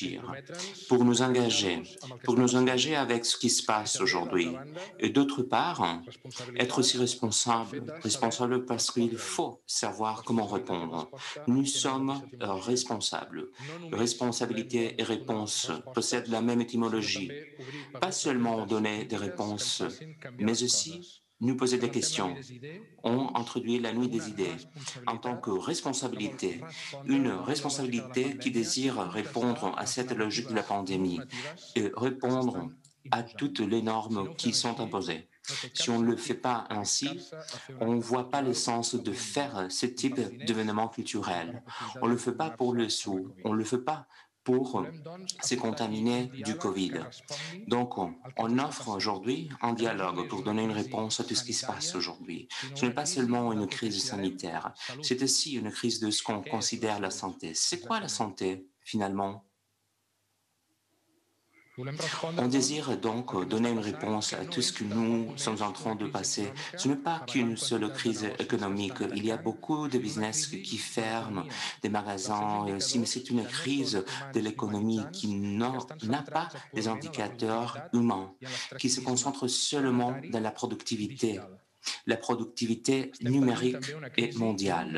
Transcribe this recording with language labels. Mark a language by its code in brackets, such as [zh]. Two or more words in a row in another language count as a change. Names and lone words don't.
[fr] réfléchir, [ca] comprometre'ns [fr] pour [ca] i [fr] nous engager, [ca] enganyar-nos amb el que [fr] pour [ca] està [fr] nous [ca] passant. [fr] engager avec ce qui se [ca] I [fr] passe [ca] també, d'altra [fr] aujourd'hui. [ca] banda, [fr] Et d'autre part, être aussi [ca] responsabilitat pel fet [fr] responsable, [ca] de saber [fr] responsable parce qu'il [ca] respondre-hi. [fr] faut savoir comment [ca] Responsabilitat i [fr] répondre. [ca] resposta [fr] Nous [ca] tenen la mateixa [fr] sommes [ca] etimologia. [fr] responsables. [ca] No només volem [fr] Responsabilité et [ca] donar [fr] réponse possèdent [ca] respostes, [fr] la même [ca] sinó [fr] étymologie. [ca] també obrir [fr] Pas seulement [ca] preguntes [fr] donner des [ca] crítiques que ens [fr] réponses, [ca] facin canviar [fr] mais [ca] les [fr] aussi [ca] coses. [fr] nous poser des [ca] Presentem la Nuit [fr] questions. [ca] des Idees, [fr] On [ca] doncs, [fr] introduit la nuit [ca] com una [fr] des idées en tant que [ca] responsabilitat que vol [fr] responsabilité, [ca] respondre [fr] une [ca] davant la lògica de la [fr] responsabilité qui [ca] pandèmia i [fr] désire [ca] contestar [fr] répondre à [ca] les [fr] cette logique de la [ca] narratives [fr] pandémie [ca] normatives [fr] et [ca] que [fr] répondre [ca] s'estan [fr] à [ca] imposant. [fr] toutes les [ca] Si [fr] normes [ca] no ho [fr] qui [ca] fem [fr] sont [ca] així, [fr] imposées. [ca] no té [fr] Si [ca] cap [fr] on ne le fait [ca] sentit [fr] pas ainsi, [ca] arriscar-se a fer un [fr] on ne [ca] acte [fr] voit pas le [ca] cultural [fr] sens de [ca] avui en dia, [fr] faire ce [ca] ni [fr] type [ca] pels diners [fr] d'événement [ca] ni per la [fr] culturel. [ca] possibilitat [fr] On [ca] de [fr] ne le fait pas pour [ca] vacunar-se [fr] le [ca] amb la [fr] sou, on [ca] Covid. [fr] ne le fait pas pour [ca] Volem, doncs, [fr] se [ca] afrontar-hi un [fr] contaminer du [ca] diàleg que [fr] Covid. [ca] respongui [fr] Donc, [ca] al que ens [fr] on [ca] està [fr] offre [ca] passant, [fr] aujourd'hui un [ca] que no és [fr] dialogue [ca] només [fr] pour [ca] una [fr] donner une [ca] crisi [fr] réponse à tout ce qui se passe [ca] sanitària, [fr] aujourd'hui. [ca] sinó [fr] Ce n'est [ca] una [fr] pas [ca] crisi [fr] seulement une [ca] del que [fr] crise [ca] considerem [fr] sanitaire, [ca] salut. [fr] c'est aussi une crise de ce qu'on [ca] Què és la [fr] considère la [ca] salut? [fr] santé. C'est quoi la [ca] Exactament. [fr] santé, finalement? On désire donc donner une réponse à tout ce que nous sommes en train de passer. Ce n'est pas qu'une seule crise économique. Il y a beaucoup de business qui ferment, des magasins et aussi, mais c'est une crise de l'économie qui n'a pas des indicateurs humains, qui se concentre seulement dans la productivité numérique et mondiale.